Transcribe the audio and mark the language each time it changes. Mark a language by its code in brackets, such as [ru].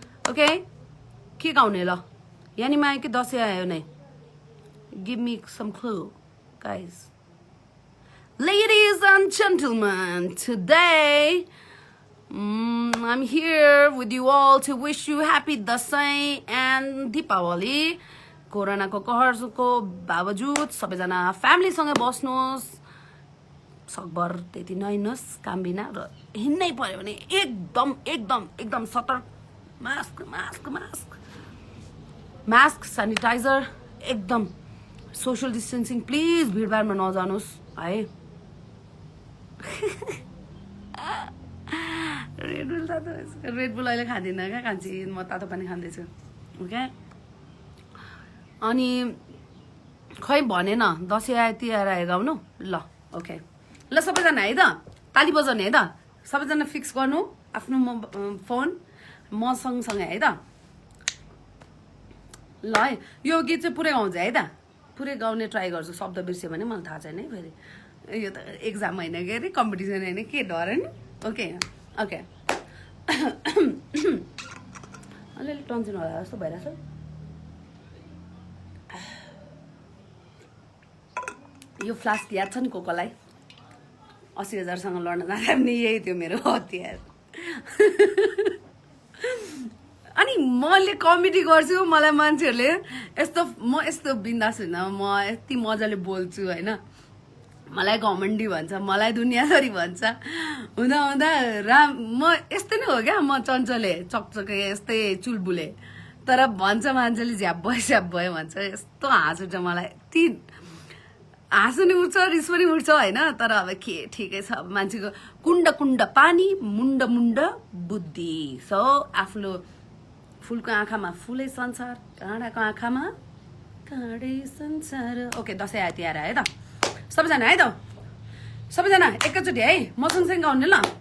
[ne] Okay के गाउने ल, यानी माया कि दसैँ आयो नै? [en] Give me some clue, guys. Ladies and gentlemen, today I'm here with you all to wish you happy Dasai and Deepavali. [ne] Corona को कहरको बावजुद सबैजना फ्यामिलीसँग बस्नुहोस्, सकभर त्यति नहिँड्नुहोस् काम बिना, र हिँड्नै पर्यो भने एकदम एकदम एकदम सतर्क, mask mask mask mask sanitiser, एकदम सोशल डिस्टेन्सिङ, प्लिज भिडभाडमा नजानुहोस् है। रेडबुल अहिले खाँदिनँ क्या कान्छी, म तातो पानी खाँदैछु ओके। अनि खै भने न दसैँ तिहार आयो गाउनु ल, ओके ल सबैजना है त, ताली बजाउने है त, सबैजना फिक्स गर्नु आफ्नो फोन म सँगसँगै है त। ल है यो गीत चाहिँ पुरै गाउँछ है त, पुरै गाउने ट्राई गर्छु, शब्द बिर्स्यो भने मलाई थाहा छैन है फेरि। यो त एक्जाम होइन के अरे, कम्पिटिसन होइन के डर होइन। ओके ओके अलिअलि टेन्सन होला जस्तो भइरहेछ। यो फ्लास्क याद छ नि कोलाई 80,000सँग लड्न जाँदा पनि यही थियो मेरो हतियार। अनि मैले कमेडी गर्छु, मलाई मान्छेहरूले म यस्तो बिन्दास होइन, म यति मजाले बोल्छु होइन, मलाई घमण्डी भन्छ, मलाई दुनियाँदारी भन्छ, हुँदा हुँदा म यस्तै नै हो क्या, म चञ्चले चकचके यस्तै चुलबुले, तर भन्छ मान्छेले झ्याप भयो भन्छ। यस्तो हाँस उठ्छ मलाई, ती हाँस पनि उठ्छ रिस पनि उठ्छ होइन, तर अब के ठिकै छ, मान्छेको कुण्ड कुण्ड पानी मुण्ड मुण्ड बुद्धि। सो आफ्नो फुलको आँखामा फुलै संसार, काँडाको आँखामा काँडै संसार। ओके दसैँ आयो तिहार आयो त, सबैजना है त, सबैजना एकैचोटि है, म सँगसँगै गाउने ल।